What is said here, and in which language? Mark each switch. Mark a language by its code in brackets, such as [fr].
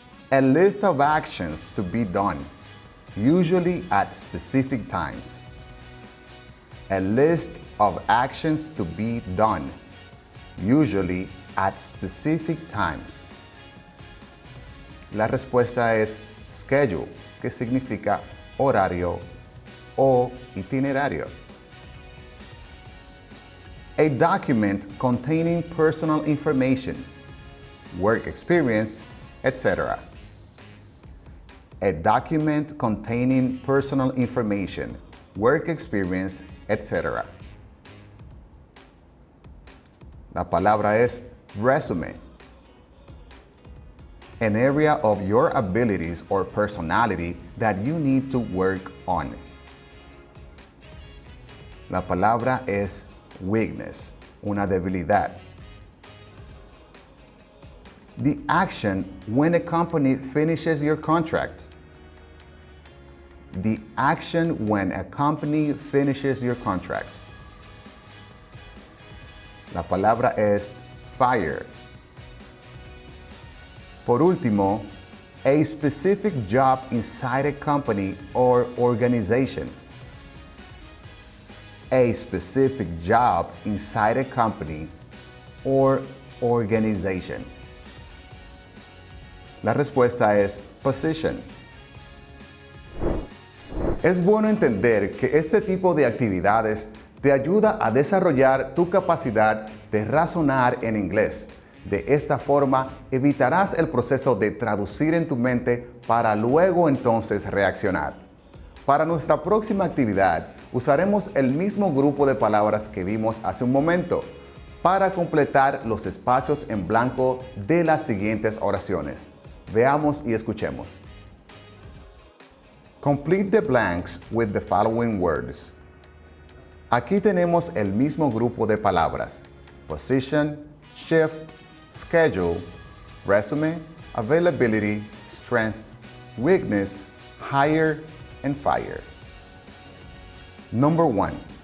[en] A list of actions to be done, usually at specific times. A list of actions to be done, usually at specific times. [es] La respuesta es schedule, que significa horario o itinerario. [en] A document containing personal information, work experience, etc. A document containing personal information, work experience, etc. [es] La palabra es resume. [en] An area of your abilities or personality that you need to work on. [es] La palabra es weakness, una debilidad. [en] The action when a company finishes your contract. The action when a company finishes your contract. [es] La palabra es fire. Por último, [en] a specific job inside a company or organization. A specific job inside a company or organization. [es] La respuesta es position. Es bueno entender que este tipo de actividades te ayuda a desarrollar tu capacidad de razonar en inglés. De esta forma, evitarás el proceso de traducir en tu mente para luego entonces reaccionar. Para nuestra próxima actividad, usaremos el mismo grupo de palabras que vimos hace un momento para completar los espacios en blanco de las siguientes oraciones. Veamos y escuchemos. [en] Complete the blanks with the following words. [es] Aquí tenemos el mismo grupo de palabras: [en] position, shift, schedule, resume, availability, strength, weakness, hire, and fire. Number 1.